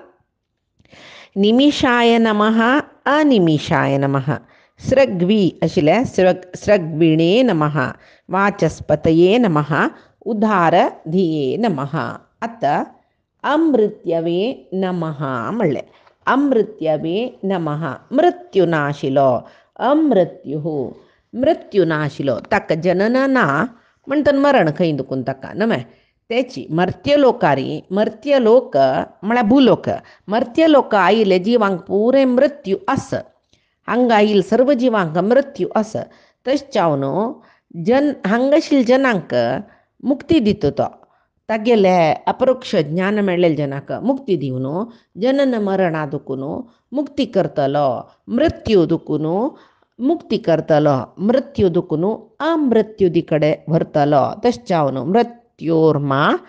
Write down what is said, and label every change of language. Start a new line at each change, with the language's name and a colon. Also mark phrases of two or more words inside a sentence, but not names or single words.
Sanskrit: निमिषाय नमः अनिमिषाय नमः स्रग्वी आशिल्ले स्रग्विणे नमः वाचस्पतये नमः उदारधिये नमः आता अमृत्यवे नमः म्हणले अमृत्यवे नमः मृत्युनाशिलो
Konkani: अमृत्युः मृत्युनाशिलो ताका जनन ना म्हणटा मरण खंय दुखून ताका नमे त्याची मर्त्यलोकारी मर्त्यलोक म्हळ्यार भूलोक मर्त्यलोक आयिल्ले जिवांक पुरे मृत्यू आस हांगा आयिल्ले सर्व जिवांक मृत्यू आस तश्चावन हांगा आशिल्ल्या जनांक मुक्ती दिता तो तागेले अपरोक्ष ज्ञान मेळिल्ल्या जनाक मुक्ती दिवन जनन मरणा दुखून मुक्ती करतलो मृत्यू दुखून मुक्ती करतलो मृत्यू दुखून अमृत्युदी कडेन व्हरतलो तश्चावन मृत्योर्मा